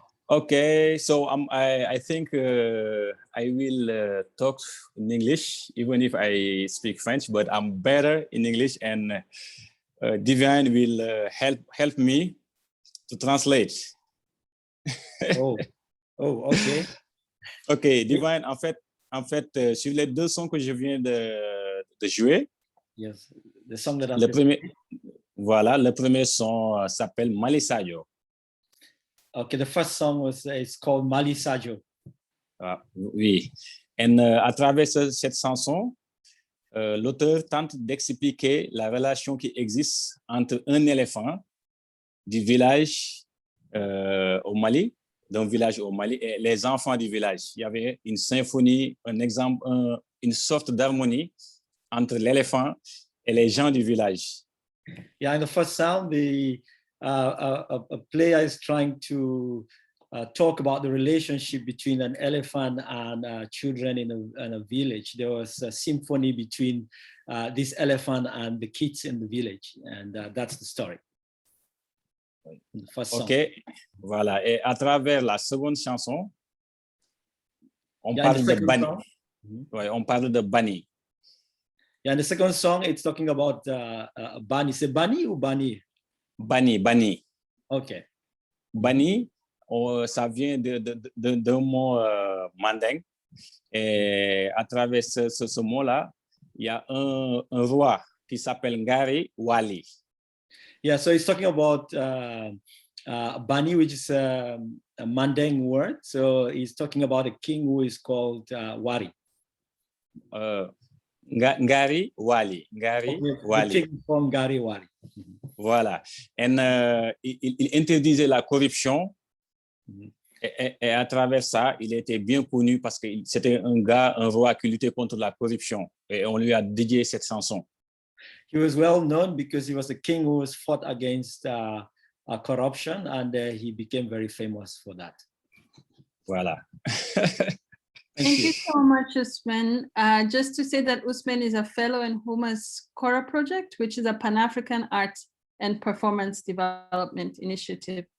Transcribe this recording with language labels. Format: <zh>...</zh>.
<en>Okay, so I think I will talk in English, even if I speak French, but I'm better in English, and Divine will help me to translate. Oh, okay.</en> <fr>Ok, Divine, en fait, sur les deux sons que je viens de jouer,</fr> <en>yes, the song that</en> <fr>le premier son s'appelle Malisayo.</fr> <en>Okay, the first song is called Malisayo.</en> <fr>Oui, et à travers cette chanson, l'auteur tente d'expliquer la relation qui existe entre un éléphant du village au Mali, d'un village au Mali, et les enfants du village. Il y avait une symphonie, une sorte d'harmonie entre l'éléphant et les gens du village.</fr> <en>Yeah, in the first sound, a player is trying to talk about the relationship between an elephant and children in a village. There was a symphony between this elephant and the kids in the village, and that's the story. The first song.</en> <fr>Ok, voilà. Et à travers la seconde chanson, on parle de Bani. Ouais, on parle de Bani.</fr> <en>Yeah, and the second song, it's talking about Bani.</en> <fr>C'est Bani ou Bani? Bani.</fr> <en>Okay.</en> <fr>Bani, ça vient d'un mot manding. Et à travers ce mot-là, il y a un roi qui s'appelle Ngari Wali.</fr> <en>Yeah, so it's talking about Bani, which is a Manding word. So he's talking about a king who is called Wari. Ngari Wali. Ngari Wali. The king from Ngari Wali.</en> <fr>Voilà. Il interdisait la corruption. Et à travers ça, il était bien connu parce que c'était un roi qui luttait contre la corruption. Et on lui a dédié cette chanson.</fr> <en>He was well known because he was a king who was fought against corruption, and he became very famous for that.</en> <fr>Voilà.</fr> <en>Thank you so much, Usman. Just to say that Usman is a fellow in HUMA-ASAA Kora project, which is a Pan-African art and performance development initiative.</en>